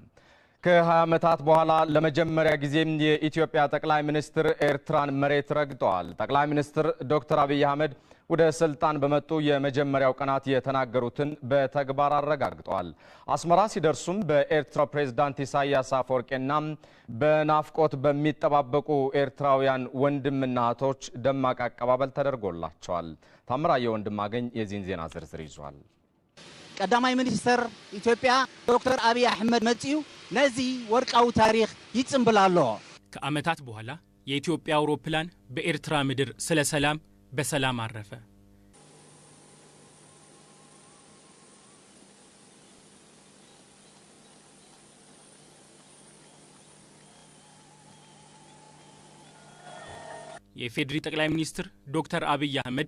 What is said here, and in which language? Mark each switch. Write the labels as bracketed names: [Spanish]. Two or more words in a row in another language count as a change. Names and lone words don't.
[Amharic] ከ20 ዓመታት በኋላ ለመጀመሪያ ጊዜ የኢትዮጵያ ጠቅላይ ሚኒስትር ኤርትራን መሬት ረግጠዋል። ጠቅላይ ሚኒስትር ዶክተር አብይ ወደ ስልጣን በመጡ የመጀመሪያው ቀናት የተናገሩትን በተግባር አረጋግጠዋል። አስመራ ሲደርሱም በኤርትራ ፕሬዝዳንት ኢሳያስ አፈወርቂና በናፍቆት በሚጠባበቁ ኤርትራውያን ወንድምና እህቶች ደማቅ አቀባበል ተደርጎላቸዋል። ታምራየ ወንድማገኝ የዚህን ዜና ዝርዝር ይዟል። [Tigrinya] ቀዳማይ ሚኒስትር ኢትዮጵያ ዶክተር አሕመድ መጽዩ ነዚ ወርቃው ታሪክ ይጽምብላሎ። [Amharic] ከዓመታት በኋላ የኢትዮጵያ አውሮፕላን በኤርትራ ምድር ስለ ሰላም በሰላም አረፈ። የኢፌድሪ ጠቅላይ ሚኒስትር ዶክተር አብይ አሕመድ